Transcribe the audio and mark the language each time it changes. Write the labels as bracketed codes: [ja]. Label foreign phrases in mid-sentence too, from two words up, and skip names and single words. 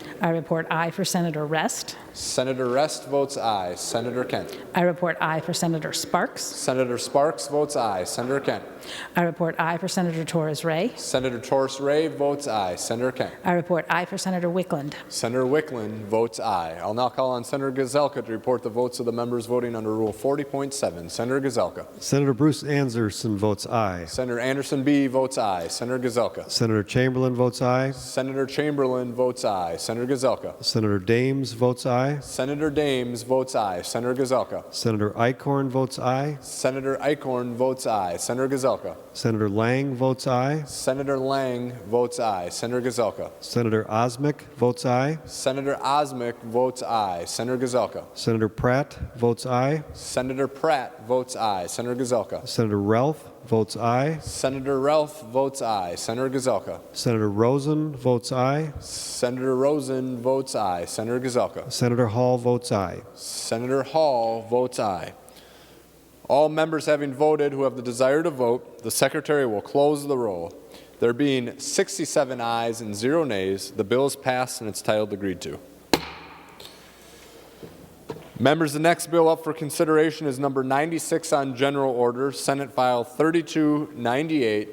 [en] I report aye for Senator Rest. Senator Rest votes aye. Senator Kent. I report aye for Senator Sparks. Senator Sparks votes aye. Senator Kent. I report aye for Senator Torres Ray. Senator Torres Ray votes aye. Senator Kent. I report aye for Senator Wickland. Senator Wickland votes aye. I'll now call on Senator Gazelka to report the votes of the members voting under Rule 40.7. Senator Gazelka. Senator Bruce Anderson votes aye. Senator Anderson B. votes aye. Senator Gazelka. Senator Chamberlain votes aye. Senator Chamberlain votes aye. Senator Gazelka. Senator Dames votes aye. Senator Dames votes aye. Senator Gazelka. Senator Eichhorn votes aye. Senator Eichhorn votes aye. Senator Gazelka. Senator Lang votes aye. Senator Lang votes aye. Senator Gazelka. Senator Osmic votes aye. Senator Osmic votes aye. Senator Gazelka. Senator Pratt votes aye. Senator Pratt votes aye. Senator Gazelka. Senator Ralph votes aye. Senator Ralph votes aye. Senator Gazelka. Senator Rosen votes aye. Senator Rosen votes aye. Senator Gazelka. Senator Hall votes aye. Senator Hall votes aye. All members having voted who have the desire to vote, the Secretary will close the roll. There being 67 ayes and 0 nays, the bill is passed and its title agreed to. Members, the next bill up for consideration is number 96 on general order, Senate File 3298.